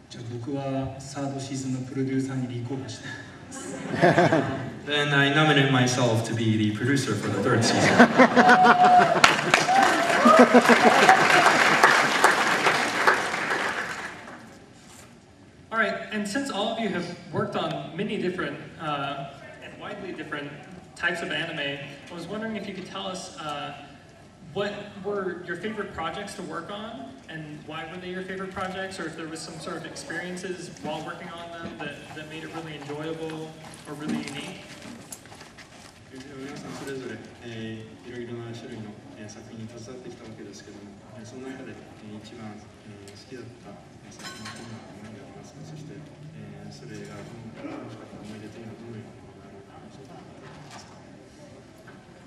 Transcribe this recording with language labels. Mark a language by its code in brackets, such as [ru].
[ja] 僕はサードシーズンのプロデューサーに立候補しています。 [en] Then I nominate myself to be the producer for the third season. All right, and since all of you have worked on many different and widely different types of anime, I was wondering if you could tell us what were your favorite projects to work on, and why were they your favorite projects, or if there was some sort of experiences while working on them that made it really enjoyable or really unique? [ja] 皆さんそれぞれいろいろな種類の作品に携わってきたわけですけども、その中で一番好きだった作品というのは何でありますか。そしてそれが楽しかった思い出というのはどのようなものがあるのか教えていただけますか。